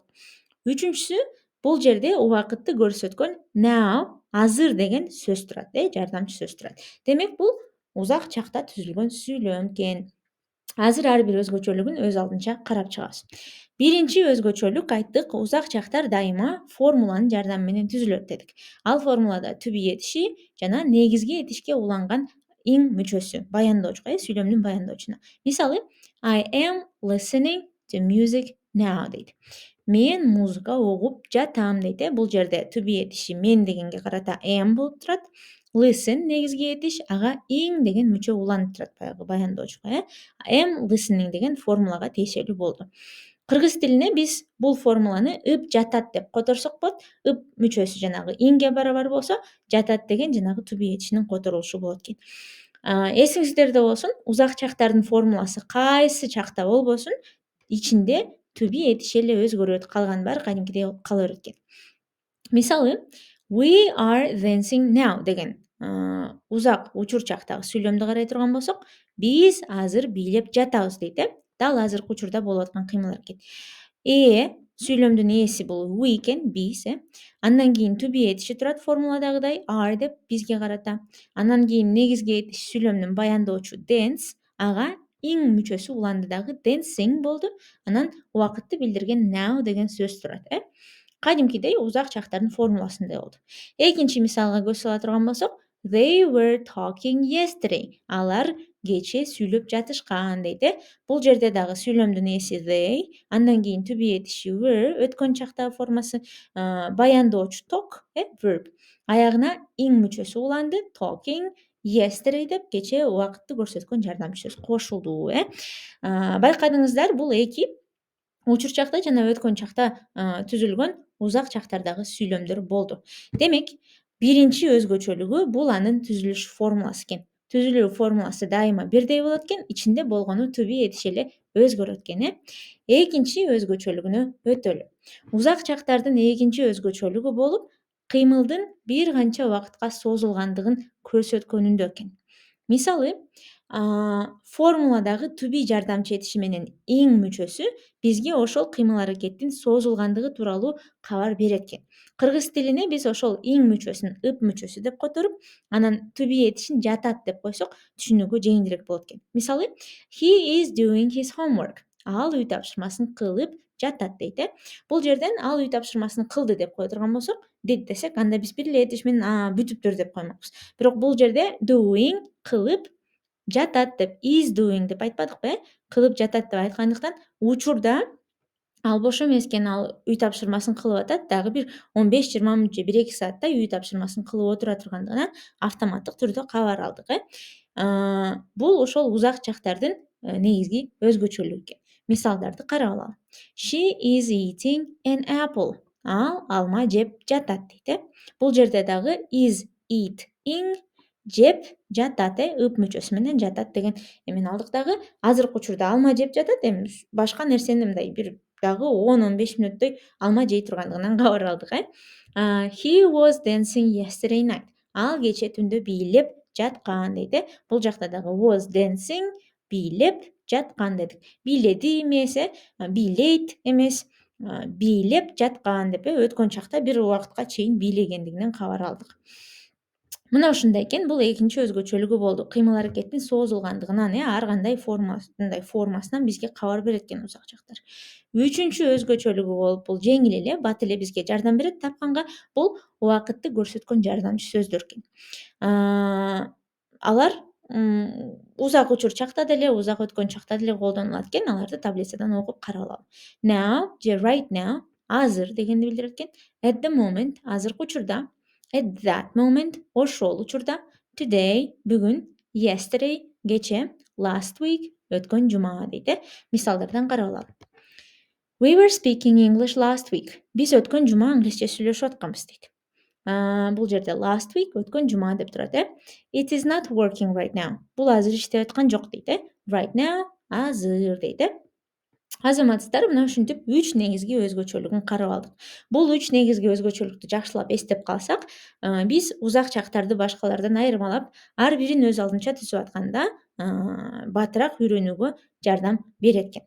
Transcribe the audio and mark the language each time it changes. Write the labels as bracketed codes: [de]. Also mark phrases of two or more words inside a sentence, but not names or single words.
[ky] Үчүнчүсү, бул жерде убакытты көрсөткөн now, азыр деген сөз турат, жардамчы сөз турат. Демек, бул узак чакта түзүлгөн сүйлөм экен. Азыр ар бир өзгөчөлүгүн өз алдынча карап чыгабыз. Биринчи өзгөчөлүк айттык, узак чактар дайыма формуланын жардамы менен түзүлөт дедик. Ал формулада [en] to be [ky] этиши жана негизги этишке уланган ing мүчөсү, баяндоочу, сүйлөмдүн баяндоочуна. Мисалы, [en] I am listening to music now дейт. [ky] Мен музыка угуп жатам дейт. Бул жерде [en] to be [ky] этиши мен дегенге карата am болуп турат. Listen негизги этиш, ага ing деген мүчө уланып турат, баягы баяндоочуга. [en] Am listening [ky] деген формулага тиешелүү болду. Кыргыз тилине биз бул формуланы ып жатат деп которсок болот. Ып мүчөсү жанагы ingге барабар болсо, жатат деген жанагы [en] to be [ky] этишинин которулушу болот экен. Эсиңиздерде болсун, узак чактардын формуласы кайсы чакта болбосун, ичинде [en] to be [ky] этиши эле өзгөрөт, калган баары кадимкидей кала берет экен. Мисалы, [en] we are dancing now [ky] деген узак учур чактагы сүйлөмдү карай турган болсок, биз азыр бийлеп жатабыз дейт. Дал азыркы учурда болуп аткан кыймыл аракет. сүйлөмдүн ээси бул we экен, биз. Андан кийин [en] to be [ky] этиши турат формуладагыдай are деп бизге карата. Андан кийин негизги этиш сүйлөмдүн баяндоочу dance, ага ing мүчөсү уланды дагы dancing болду. Анан убакытты билдирген now деген сөз турат. Кадимкидей узак чактардын формуласындай болду. Экинчи мисалга көз сала турган болсок, [en] they were talking yesterday. [ky] Алар кечээ сүйлөп жатышкан дейт. Бул жерде дагы сүйлөмдүн ээси they, андан кийин [en] to be [ky] этиши were, өткөн чактагы формасы, баяндоочу [en] talk, verb. [ky] Аягына ing мүчөсү уланды, [en] talking yesterday [ky] деп кечээ убакытты көрсөткөн жардамчы сөз кошулду. Байкадыңыздар, бул эки учур чакта жана өткөн чакта түзүлгөн узак чактардагы сүйлөмдөр болду. Демек, биринчи өзгөчөлүгү бул анын түзүлүш формуласы экен. Түзүлүү формуласы дайыма бирдей болот экен, ичинде болгону [en] to be [ky] этиши эле өзгөрөт экен. Экинчи өзгөчөлүгүнө өтөлү. Узак чактардын экинчи өзгөчөлүгү болуп, кыймылдын бир канча убакытка созулгандыгын көрсөткөнүндө экен. Мисалы, формуладагы [en] to be [ky] жардамчы этиши менен ing мүчөсү бизге ошол кыймыл-аракеттин созулгандыгы тууралуу кабар берет экен. Кыргыз тилине биз ошол ing мүчөсүн ып мүчөсү деп которуп, анан [en] to be [ky] этишин жатат деп койсок, түшүнүүгө жеңилирээк болот экен. Мисалы, [en] he is doing his homework. [ky] Ал үй тапшырмасын кылып жатат дейт. Бул жерден ал үй тапшырмасын кылды деп кое турган болсок, did десек, анда биз бир эле этиш менен бүтүптүр деп коймокпуз. Бирок бул жерде doing кылып жатат деп, [en] is doing [ky] деп айтпадыкпы, кылып жатат деп айткандыктан, учурда ал бош эмес экен, ал үй тапшырмасын кылып атат, дагы бир 15-20 мүнөт же 1-2 сааттай үй тапшырмасын кылып отура тургандыгынан автоматтык түрдө кабар алдык. Бул ошол узак чактардын негизги өзгөчөлүгү экен. Мисалдарды карап алалы. [en] She is eating an apple. [ky] Ал алма жеп жатат дейт. Бул жерде дагы [en] is, eating, [ky] жеп жатат, ып мүчөсү менен жатат деген эмени алдык дагы. Азыркы учурда алма жеп жатат, эми башка нерсени мындай бир дагы 10-15 мүнөттөй алма жей тургандыгынан кабар алдык. [en] He was dancing yesterday night. [ky] Ал кечээ түндө бийлеп жаткан дейт. Бул жакта дагы [en] was dancing, [ky] бийлеп жаткан дедик. Бийледи эмес, бийлейт эмес, бийлеп жаткан деп өткөн чакта бир убакытка чейин бийлегендигинен кабар алдык. Мына ушундай экен, бул экинчи өзгөчөлүгү болду. Кыймыл-аракеттин созулгандыгынан, ар кандай формасынан бизге кабар берет экен узак чактар. Үчүнчү өзгөчөлүгү болуп, бул жеңил эле, бат эле бизге жардам берет тапканга, бул убакытты көрсөткөн жардамчы сөздөр экен. Алар узак учур чакта деле, узак өткөн чакта деле колдонулат экен. Аларды таблицадан окуп карап алалы. [en] Now же right now, [ky] азыр дегенди билдирет экен. [en] At the moment, [ky] азыркы учурда. [en] At that moment, [ky] ошол учурда. Today, бүгүн. Yesterday, кечээ. [en] Last week, [ky] өткөн жума дейт. Мисалдардан карап алалы. [en] We were speaking English last week. [ky] Биз өткөн жума англисче сүйлөшүп атканбыз дейт. Бул жерде [en] last week, [ky] өткөн жума деп турат. [en] It is not working right now. [ky] Бул азыр иштеп аткан жок дейт. [en] Right now, [ky] азыр дейт. Азаматсыздар, мына ушинтип 3 негизги өзгөчөлүгүн карап алдык. Бул 3 негизги өзгөчөлүктү жакшылап эстеп калсак, биз узак чактарды башкалардан айырмалап, ар бирин өз алдынча түзүп атканда, батыраак үйрөнүүгө жардам берет экен.